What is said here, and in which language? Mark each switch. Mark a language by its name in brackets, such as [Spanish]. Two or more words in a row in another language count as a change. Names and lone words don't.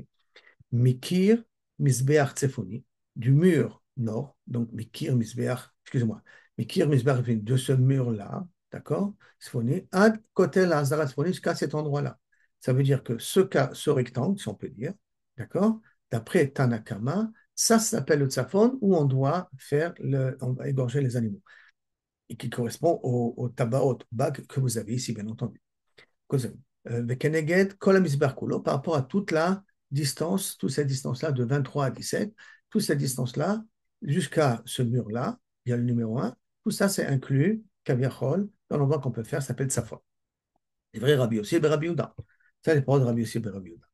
[Hebrew] מקיר מזבח צפוני, [French] du mur nord, donc [Hebrew] מקיר מזבח, [French] excusez-moi, [Hebrew] מקיר מזבח [French] de ce mur-là, d'accord, Tsefoni, [Hebrew] עד כותל העזרה צפוני, [French] jusqu'à cet endroit-là. Ça veut dire que ce cas, ce rectangle, si on peut dire, d'accord, d'après Tanakama, ça s'appelle le tzafon où on va égorger les animaux et qui correspond au tabaot, bag que vous avez ici, bien entendu. [Hebrew] וכנגד כל המזבח כולו, [French] par rapport à toute la distance, toute cette distance-là de 23 à 17, toute cette distance-là, jusqu'à ce mur-là, il y a le numéro 1, tout ça c'est inclus, kaviachol, dans l'endroit qu'on peut faire, ça s'appelle Safon. C'est vrai, Rabbi aussi, Rabbi Yehuda. Ça, les paroles de Rabbi aussi, Rabbi Yehuda.